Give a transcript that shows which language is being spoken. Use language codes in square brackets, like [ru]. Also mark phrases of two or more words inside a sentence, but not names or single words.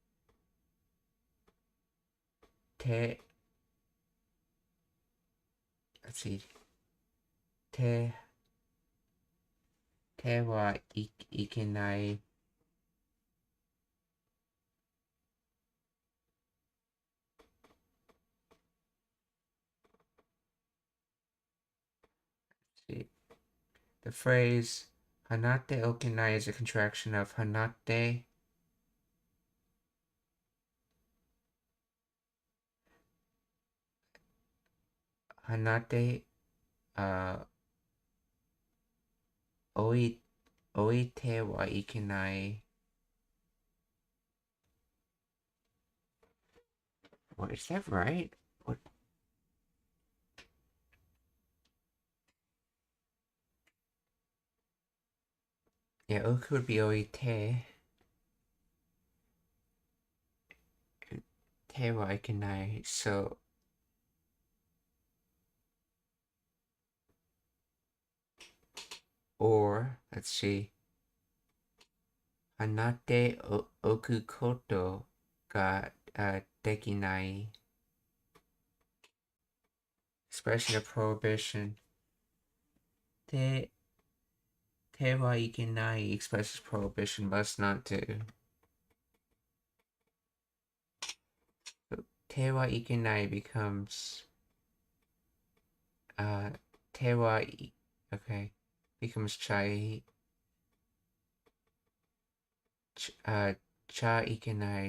[ja] Te, [en] let's see, [ja] te wa ikenai. [en] See, the phrase [ja] Hanate okenai [en] is a contraction of [ja] Hanate oite wa ikenai. [en] What is that right? What? Yeah, oku would be oite. [ja] Te wa ikenai. [en] So, or let's see, [ja] Hanate oku koto ga dekinai. [en] Expression of prohibition. [ja] Te wa ikenai [en] expresses prohibition, must not do. So, [ja] te wa ikenai [en] becomes [ja] te wa [en] okay, becomes [ja] cha ikenai.